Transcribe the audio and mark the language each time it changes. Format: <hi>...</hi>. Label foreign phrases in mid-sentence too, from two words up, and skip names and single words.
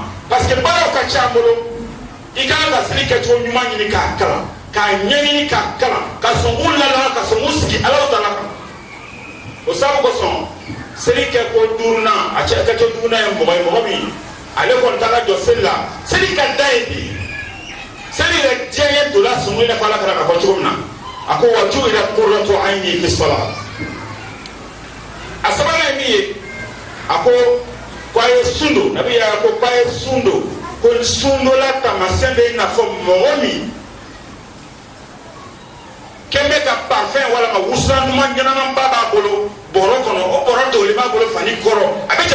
<bm>parce que baaraw ka ca an bolo i kan ka seli kɛ cogo ɲuman ɲini k'a kalan k'a ɲɛɲini k'a kalan ka sɔn k'u lalala ka sɔn k'u sigi Alahu Taala kan o sababu kosɔn seli kɛ ko duurunan a cɛ ka kɛ duurunan ye mɔgɔ min ale kɔni t'a ka jɔ seli la seli ka da ye bi seli yɛrɛ diɲɛ ye dola sɔngɔ in na ko Ala kɛra ka fɔ cogo min na a ko</bm> <ar>وجعلت قرة عيني في الصلاة</ar> <bm>a sabanan ye min ye a ko a ye sun don nabi y'a ko a ye sun don ko sun dɔ la taamasiyɛn bɛ i n'a fɔ mɔgɔ min kɛn bɛ ka parfɛn walima wusulan ɲuman ɲɛnaman ba b'a bolo bɔrɔ kɔnɔ o bɔrɔ dogolen b'a bolo fani kɔrɔ a bɛ</bm>